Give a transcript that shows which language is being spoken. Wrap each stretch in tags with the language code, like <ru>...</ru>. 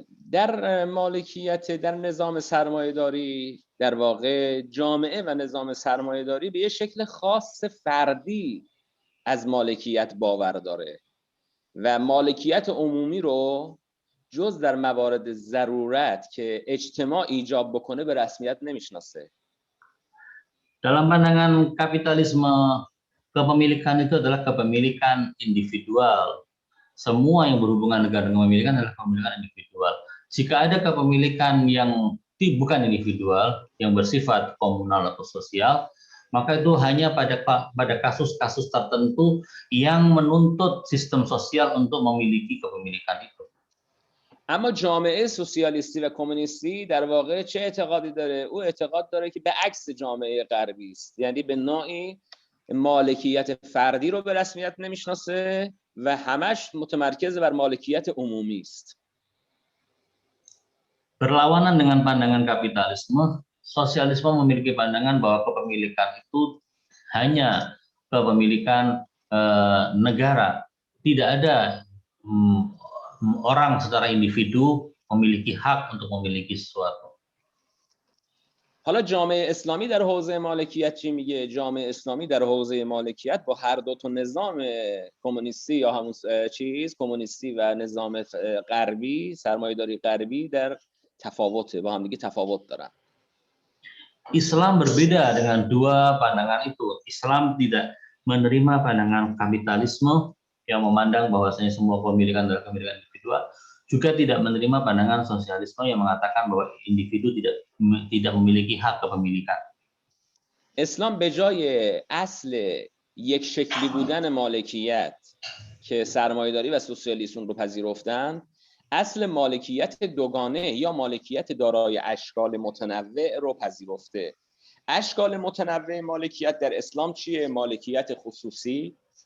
<fa>در مالکیت در نظام سرمایه‌داری در واقع جامعه و نظام سرمایه‌داری به یه شکل خاص فردی از مالکیت باور داره و مالکیت عمومی رو جز در موارد ضرورت که اجتماع ایجاب بکنه به رسمیت نمیشناسه.</fa> <id>Dalam pandangan kapitalisme, kepemilikan itu adalah kepemilikan individual. Semua yang berhubungan dengan kepemilikan adalah kepemilikan individual. Jika ada kepemilikan yang bukan individual, yang bersifat komunal atau sosial, maka itu hanya pada kasus-kasus tertentu yang menuntut sistem sosial untuk memiliki kepemilikan itu.</id> <fa>اما جامعه سوسیالیستی و کمونیستی در واقع چه اعتقادی داره؟ او اعتقاد داره که به عکس جامعه غربی است، یعنی به نوعی مالکیت فردی رو به رسمیت نمیشناسه و همش متمرکز بر مالکیت عمومی است.</fa> <id>Berlawanan dengan pandangan kapitalisme, sosialisme memiliki pandangan bahwa kepemilikan itu hanya kepemilikan negara. Tidak ada orang secara individu memiliki hak untuk memiliki sesuatu.</id> <fa>حالا جامعه اسلامی در حوزه مالکیت چی میگه؟ جامعه اسلامی در حوزه مالکیت با هر دو تا نظام کمونیستی یا همون کمونیستی و نظام غربی، سرمایه‌داری غربی در تفاوته، با هم دیگه تفاوت دارن.</fa> <id>Islam berbeda dengan dua pandangan itu. Islam tidak menerima pandangan kapitalisme yang memandang bahwasanya semua kepemilikan adalah kepemilikan individual, juga tidak menerima pandangan sosialisme yang mengatakan bahwa individu tidak memiliki hak kepemilikan.</id> <fa>اسلام به جای اصل یک شکلی بودن مالکیت که سرمایه‌داری و سوسیالیسم رو پذیرفتن، اصل مالکیت دوگانه یا مالکیت دارای اشکال متنوع رو پذیرفته. اشکال متنوع مالکیت در اسلام چیه؟ مالکیت خصوصی،</fa>